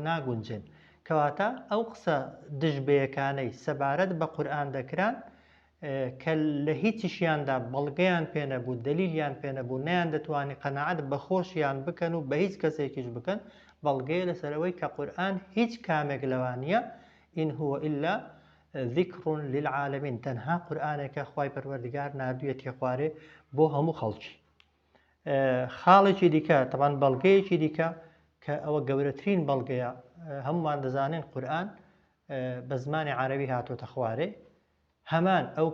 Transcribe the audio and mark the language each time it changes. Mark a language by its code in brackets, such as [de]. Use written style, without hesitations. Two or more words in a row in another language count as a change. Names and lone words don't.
[ckb] ناگونجن کەواتە ئەو قسە دژبەیەکانەی سەبارەت بە قورئان دەکران کە لە هیچیشیاندا بەڵگەیان پێ نەبوو دلیلیان پێ نەبوو نەیان دەتوانی قەناعەت بە خۆشیان بکەن و بە هیچ کەسێکیش بکەن بەڵگەیە لەسەرەوەی کە قورئان هیچ کامێک لەوانە [ar] ئین هو إلا ذکر للعالمین [ckb] تەنها قورئانێکە خوای پەروەردیگار ناردوویەتی خوارێ بۆ هەموو خەڵکی خاڵێکی دیکە طبعا بەڵگەیەکی دیکە کە ئەوە گەورەترین بەڵگەیە هەمومان دەزانین قورئان بە زمانی عەرەبی هاتوۆتە خوارێ هەمان ئەو